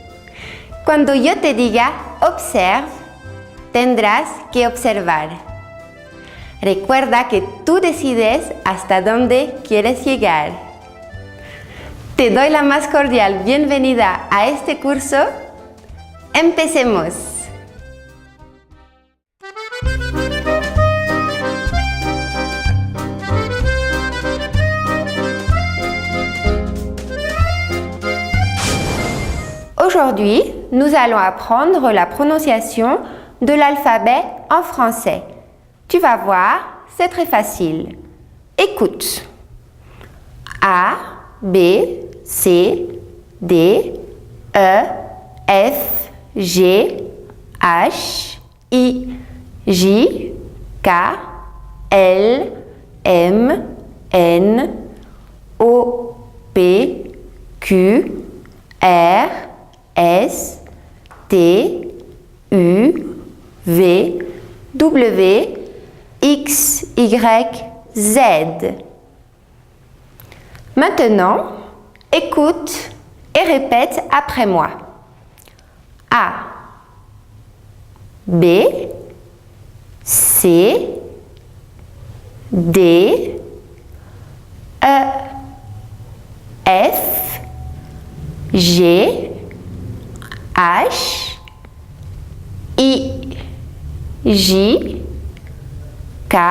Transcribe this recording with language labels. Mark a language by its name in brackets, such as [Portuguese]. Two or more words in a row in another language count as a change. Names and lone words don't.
[Spanish] Cuando yo te diga observe, tendrás que observar. Recuerda que tú decides hasta dónde quieres llegar. Te doy la más cordial bienvenida a este curso. ¡Empecemos! [French] Aujourd'hui, nous allons apprendre la prononciation de l'alphabet en français. Tu vas voir, c'est très facile. Écoute. A, B, C, D, E, F, G, H, I, J, K, L, M, N, O, P, Q, R, S, T, U, V, W, X, Y, Z. Maintenant, écoute et répète après moi. A, B, C, D, E, F, G, H, I, J, K,